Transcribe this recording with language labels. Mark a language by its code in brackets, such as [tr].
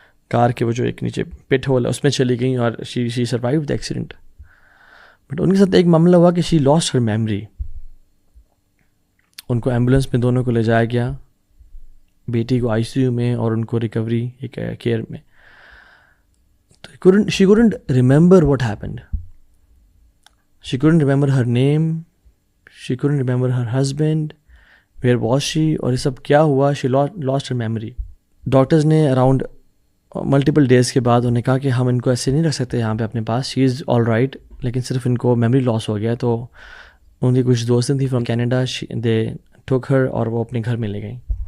[ur] کار کے وہ جو ایک نیچے پٹ ہول ہے اس میں چلی گئیں اور [en] She survive the accident. [ur] But in کے ساتھ ایک معاملہ ہوا کہ [en] She lost her memory. [ur] ان کو ایمبولینس میں دونوں کو لے جایا گیا, بیٹی کو ICU میں اور ان کو ریکوری کیئر میں. [en] تو she couldn't remember what happened. She couldn't remember her name. She couldn't remember her husband. Where was she? [ur] اور یہ سب کیا ہوا. [en] She lost her memory. [ur] Doctors نے اراؤنڈ ملٹیپل ڈیز کے بعد انہیں کہا کہ ہم ان کو ایسے نہیں رکھ سکتے یہاں پہ اپنے پاس. [en] she is all right, [ur] لیکن صرف ان کو میموری لاس ہو گیا. تو ان کی کچھ دوستیں تھیں فرام کینیڈا, [en] they took her [ur] اور وہ اپنے گھر میں لے گئیں.